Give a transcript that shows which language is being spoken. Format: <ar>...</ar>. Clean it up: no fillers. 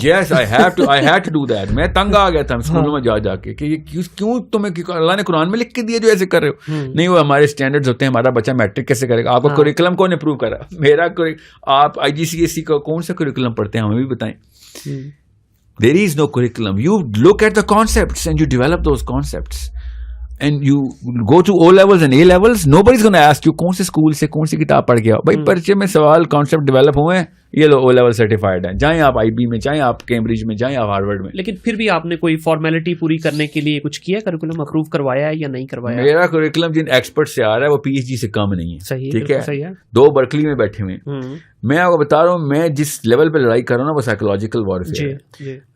<en>Yes, I had to do that.</en> <ur>میں تنگ آ گیا تھا اسکولوں میں جا کے کہ یہ کیوں تمہیں اللہ نے قرآن میں لکھ کے دیا جو ایسے کر رہے ہو. نہیں, وہ ہمارے اسٹینڈرڈز ہوتے ہیں, ہمارا بچہ میٹرک کیسے کرے گا, آپ کا کریکولم کون اپروو کرا, میرا آپ IGCSE کا کون سا کریکولم پڑھتے ہیں, ہمیں بھی بتائیں.</ur> <en>There is no curriculum. You look at the concepts and you develop those concepts. And you go to O levels and A levels, nobody's going to ask you</en> <ur>کون سے اسکول سے کون سی کتاب پڑھ گیا. بھائی پرچے میں سوال کانسیپٹ ڈیولپ ہوئے ہیں, یہ لو O level سرٹیفائڈ ہیں, جائیں آپ IB میں, جائیں آپ کیمبرج میں, جائیں آپ ہارورڈ میں. لیکن پھر بھی آپ نے کوئی فارمیلٹی پوری کرنے کے لیے کچھ کیا, کریکولم اپروو کروایا ہے یا نہیں کروایا؟ میرا کریکولم جن ایکسپرٹ سے آ رہا ہے وہ PhD سے کم نہیں ہے. صحیح, ٹھیک ہے, صحیح ہے. 2 برکلی میں بیٹھے ہوئے ہیں. میں آپ کو بتا رہا ہوں, میں جس لیول پہ لڑائی کر رہا ہوں نا وہ سائیکولوجیکل وارفیئر ہے.</ur>